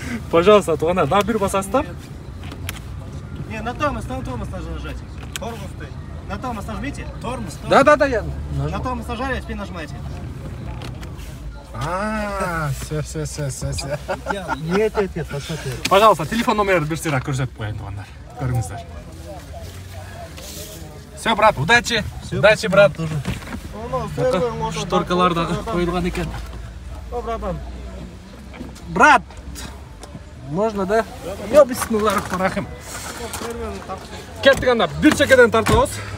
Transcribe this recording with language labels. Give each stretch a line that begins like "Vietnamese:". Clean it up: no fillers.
Kyrgyz: Пожалуйста, туугандар, дагы бир басасыздар.
Russian: Не, на тормоз нужно нажать. Тормоз стоит. На тормоз нажмите. Тормоз. Да, я. На тормоз нажали, теперь нажимайте. Все. Нет, посмотри.
Kyrgyz: Пожалуйста, телефон номерди берсеңер көрсөтүп коеюн туугандар. Көрүңүздөр.
Russian: Все, брат, удачи. Удачи, брат.
Kyrgyz: Шторкалар дагы коюлган экен.
Russian: О, братан. Брат. Можно, да? Бисмиллахиррахманиррахим.
Kazakh: Кеттік анда, бір чекеден тартабыз.